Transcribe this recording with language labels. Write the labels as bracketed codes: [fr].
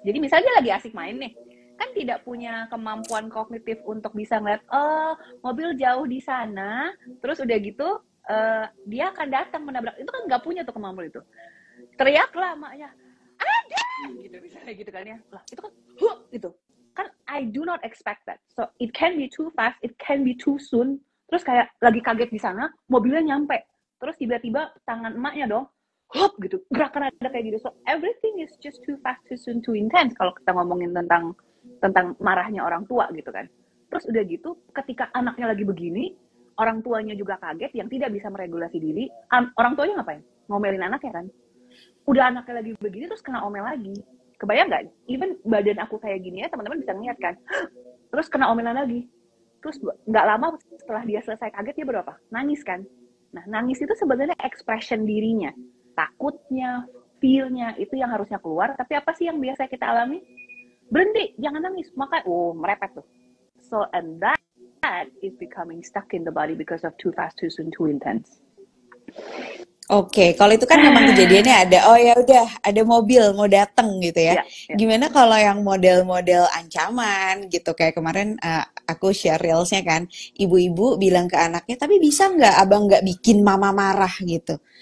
[id] Jadi misalnya dia lagi asik main nih, kan tidak punya kemampuan kognitif untuk bisa ngeliat, oh mobil jauh di sana, terus udah gitu dia akan datang menabrak. Itu kan nggak punya tuh kemampuan itu. Teriaklah maknya, ada gitu misalnya gitu kan ya. Lah itu kan gitu. Kan [en] I do not expect that. So it can be too fast, it can be too soon. [id] Terus kayak lagi kaget di sana, mobilnya nyampe. Terus tiba-tiba tangan emaknya dong, gitu, gerakan ada kayak gitu. [en] So everything is just too fast, too soon, too intense [id] kalau kita ngomongin tentang marahnya orang tua gitu kan. Terus udah gitu, ketika anaknya lagi begini, orang tuanya juga kaget yang tidak bisa meregulasi diri. Orang tuanya ngapain? Ngomelin anaknya kan. Udah anaknya lagi begini terus kena omel lagi. Kebayang nggak? Even badan aku kayak gini ya, teman-teman bisa ngeliat kan. Terus kena omelan lagi. Terus nggak lama setelah dia selesai kaget, dia berapa? Nangis kan. Nah, nangis itu sebenarnya expression dirinya. Takutnya, feel-nya, itu yang harusnya keluar. Tapi apa sih yang biasa kita alami? Berhenti, jangan nangis. Maka, merepet tuh. [en] So and that is becoming stuck in the body because of too fast, too soon, too intense. [id] Oke, kalau itu kan memang kejadiannya ada, oh ya udah ada mobil mau dateng gitu ya. Ya, ya. Gimana kalau yang model-model ancaman gitu, kayak kemarin aku share reelsnya kan, ibu-ibu bilang ke anaknya, tapi bisa nggak abang nggak bikin mama marah gitu.